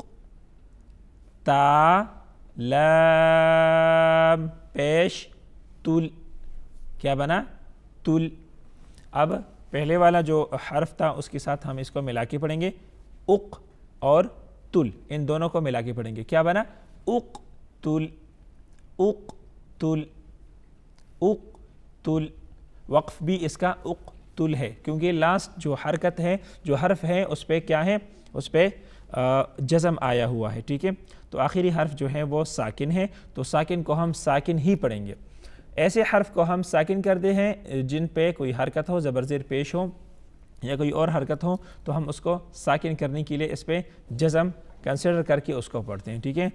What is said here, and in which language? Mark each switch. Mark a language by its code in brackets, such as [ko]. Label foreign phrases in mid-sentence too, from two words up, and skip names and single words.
[hi] ता लाम पेश तुल क्या बना, तुल। अब पहले वाला जो हर्फ था उसके साथ हम इसको मिला के पढ़ेंगे, उक और तुल, इन दोनों को मिला के पढ़ेंगे, क्या बना, उक तुल, उक तुल, उक तुल। वक्फ भी इसका उक तुल है, क्योंकि लास्ट जो हरकत है, जो हर्फ है, उस पर क्या है, उस पर जज़म आया हुआ है, ठीक है। तो आखिरी हर्फ जो है वो साकिन है, तो साकिन को हम साकिन ही पढ़ेंगे। ऐसे हर्फ को हम साकिन करते हैं जिन पे कोई हरकत हो, ज़बर ज़ेर पेश हो या कोई और हरकत हो, तो हम उसको साकिन करने के लिए इस पर जज़म कंसिडर करके उसको पढ़ते हैं, ठीक है।